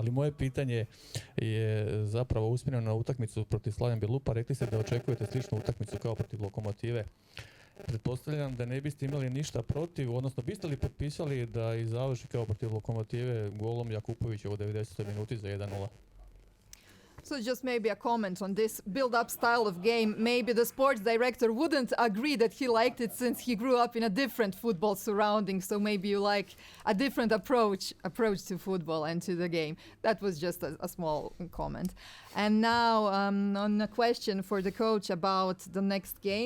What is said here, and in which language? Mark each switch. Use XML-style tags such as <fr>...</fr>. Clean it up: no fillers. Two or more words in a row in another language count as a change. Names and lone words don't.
<hr>Ali moje pitanje je zapravo usmjereno na utakmicu protiv Slaven Belupa. Rekli ste da očekujete sličnu utakmicu kao protiv Lokomotive. Pretpostavljam da ne biste imali ništa protiv, odnosno biste li potpisali da i završi kao protiv Lokomotive golom Jakupovića u 90. minuti za 1-0?</hr> <en>So just maybe a comment on this build-up style of game. Maybe the sports director wouldn't agree that he liked it since he grew up in a different football surrounding. So maybe you like a different approach to football and to the game. That was just a small comment. And now on a question for the coach about the next game.</en>